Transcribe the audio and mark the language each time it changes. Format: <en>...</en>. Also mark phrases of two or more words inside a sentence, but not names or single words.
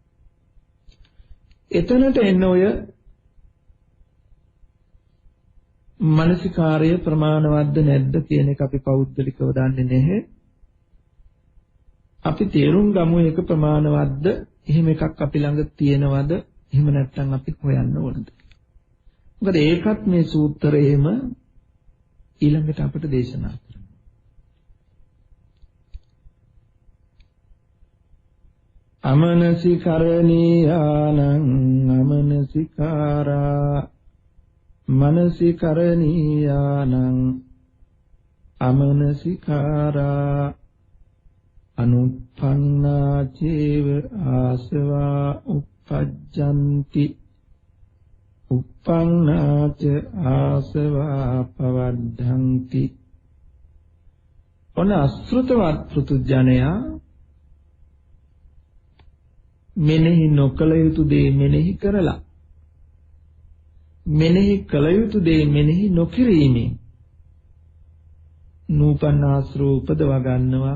<si>එතනට එන්න ඔය මානසිකාර්ය ප්‍රමාණවත්ද නැද්ද කියන එක අපි පෞද්ගලිකව දන්නේ නැහැ. අපි තේරුම් ගමු ඒක ප්‍රමාණවත්ද, එහෙම එකක් අපි ළඟ තියෙනවද, එහෙම නැත්නම් අපි හොයන්න ඕනද. මොකද ඒකත් මේ සූත්‍රයේම ඊළඟට අපිට දේශනා කරනවා.</si> <pi>අමනසිකරණීයානං අමනසිකාරා මනසිකරණීයානං අමනසිකාරා අනුප්පන්නා චේව ආසවා uppajjanti uppannaa ච ආසවා පවද්ධන්ති.</pi> <si>ඔන අසෘතවත් පෘතුජනයා මෙනෙහි නොකළ යුතු දේ මෙනෙහි කරලා මෙනෙහි කළ යුතු දේ මෙනෙහි නොකිරීමෙන් නූපන්නාශ්‍රව උපදවා ගන්නවා.</si>